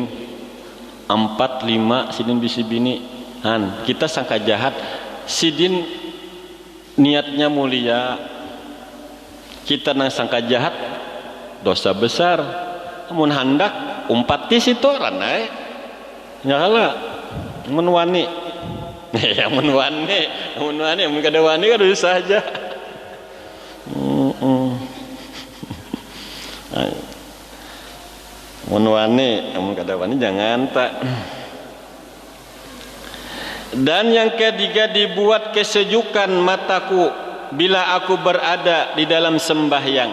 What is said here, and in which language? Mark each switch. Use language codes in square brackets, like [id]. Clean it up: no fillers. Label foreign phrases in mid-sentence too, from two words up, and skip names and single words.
[bjn] 4, 5 sidin bisi bini. Kita sangka jahat, sidin niatnya mulia. Kita nang sangka jahat dosa besar. Mun handak umpati situ ranai. Ya kala mun wani. Ya mun wani mun kada wani kan dosa aja. Mun wani mun kada wani jangan tak. [id] Dan yang ketiga dibuat kesejukan mataku bila aku berada di dalam sembahyang.